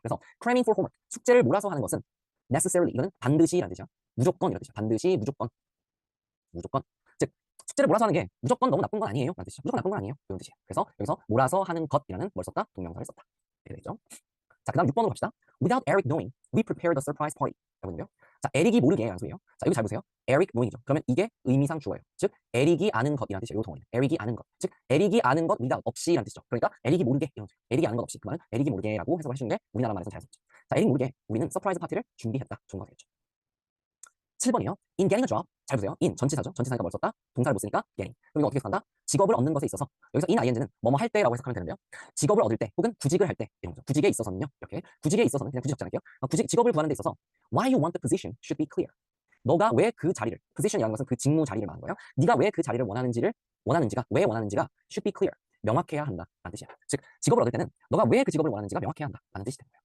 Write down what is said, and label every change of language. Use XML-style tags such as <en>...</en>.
<ko>그래서</ko> <en>cramming for homework,</en> <ko>숙제를 몰아서 하는 것은 necessarily, 이거는 반드시라는 뜻이야. 무조건 이런 뜻이야. 반드시, 무조건. 무조건. 즉, 숙제를 몰아서 하는 게 무조건 너무 나쁜 건 아니에요. 라는 뜻이죠. 무조건 나쁜 건 아니에요. 이런 뜻이에요. 그래서 여기서 몰아서 하는 것이라는 뭘 썼다? 동명사를 썼다. 이렇게 되죠. 자, 그 다음 6번으로 갑시다.</ko> <en>Without Eric knowing, we prepared a surprise party.</en> <ko>라고 있는데요. 자, 에릭이 모르게 라는 소리예요. 자, 여기 잘 보세요. Eric knowing이죠. 그러면 이게 의미상 주어예요. 즉, 에릭이 아는 것이라는 뜻이에요. 이 동원은. 에릭이 아는 것. 즉, 에릭이 아는 것 without 없이라는 뜻이죠. 그러니까 에릭이 모르게 이런 소리. 에릭이 아는 것 없이. 그 말은 에릭이 모르게라고 해석을 해주는 게 우리나라 말에서 자연스럽죠. 자, 에릭 모르게 우리는 서프라이즈 파티를 준비했다. 좋은 거 되겠죠. 7번이요.</ko> <en>In getting a job.</en> <ko>잘 보세요. in 전치사죠. 전치사니까 뭘 썼다? 동사를 못 쓰니까 getting. 그럼 이거 어떻게 해석한다? 직업을 얻는 것에 있어서 여기서 in ing는 뭐뭐 할 때라고 해석하면 되는데요. 직업을 얻을 때 혹은 구직을 할 때 이런 거죠. 구직에 있어서는요. 이렇게 구직에 있어서는 그냥 구직 적잖아요. 직업을 구하는 데 있어서</ko> <en>why you want the position should be clear.</en> <ko>너가 왜 그 자리를 position이라는 것은 그 직무 자리를 말하는 거예요. 네가 왜 그 자리를 원하는지가 왜 원하는지가</ko> <en>should be clear.</en> <ko>명확해야 한다라는 뜻이야. 즉 직업을 얻을 때는 너가 왜 그 직업을 원하는지가 명확해야 한다라는 뜻이 되는 거예요.</ko>